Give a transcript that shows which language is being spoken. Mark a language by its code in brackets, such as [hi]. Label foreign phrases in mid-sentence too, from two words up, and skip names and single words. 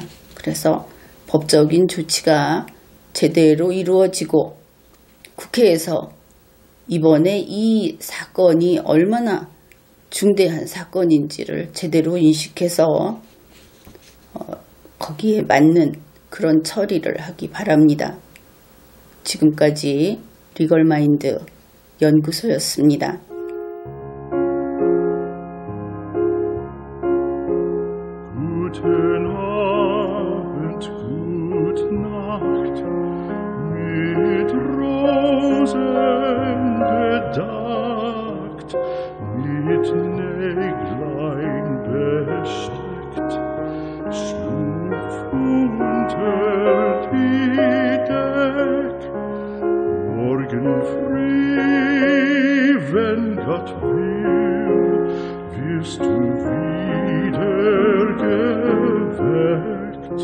[ko] 그래서 법적인 조치가 제대로 이루어지고 국회에서 이번에 이 사건이 얼마나 중대한 사건인지를 제대로 인식해서 거기에 맞는 그런 처리를 하기 바랍니다. 지금까지 리걸마인드 연구소였습니다. [de] Guten Abend, gute Nacht, mit Rosen bedeckt, mit Näglein besteckt, schlupf unter die Deck, morgen früh, wenn Gott will, wirst du wieder geweckt.